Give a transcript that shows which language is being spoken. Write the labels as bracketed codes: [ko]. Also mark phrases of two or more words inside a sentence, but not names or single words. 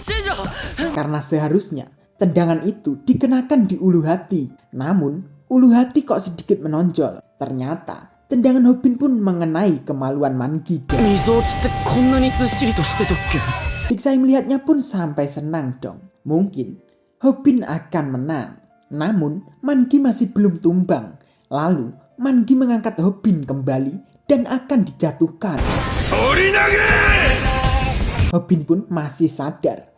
[id] Karena seharusnya tendangan itu dikenakan di ulu hati. Namun ulu hati kok sedikit menonjol. Ternyata tendangan Hobin pun mengenai kemaluan Mangi dong. [ja] 溝落ちってこんなにずっしりとしてたっけ [id] Jigsae melihatnya pun sampai senang dong. Mungkin Hobin akan menang. Namun Mangi masih belum tumbang. Lalu Mangi mengangkat Hobin kembali dan akan dijatuhkan. Hobin pun masih sadar.